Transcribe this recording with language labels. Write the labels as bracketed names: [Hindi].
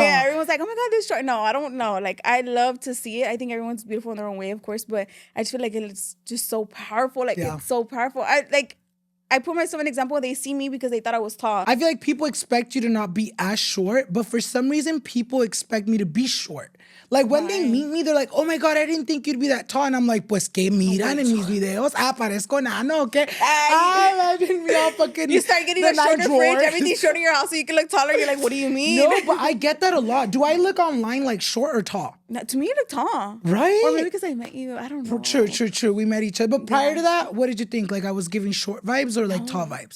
[English] Oh, yeah, everyone's like, oh my God, this short. No, I don't know. Like I love to see it. I think everyone's beautiful in their own way, of course, but I just feel like it's just so powerful. Like it's so powerful. I put myself an example. They see me because they thought I was tall. I feel like people expect you to not be as short, but for some reason, people expect me to be short. Like when they meet me, they're like, oh my God, I didn't think you'd be that tall. And I'm like, [Spanish] pues que miran en mis videos. Parezco nano, [English] okay? Imagine me all fucking. You start getting a shorter fridge, everything's short in your house so you can look taller. You're like, what do you mean? No, but I get that a lot. Do I look online like short or tall? To me, you look tall. Right? Or maybe because I met you. I don't know. True. We met each other. But prior to that, what did you think? Like I was giving short vibes or like tall vibes?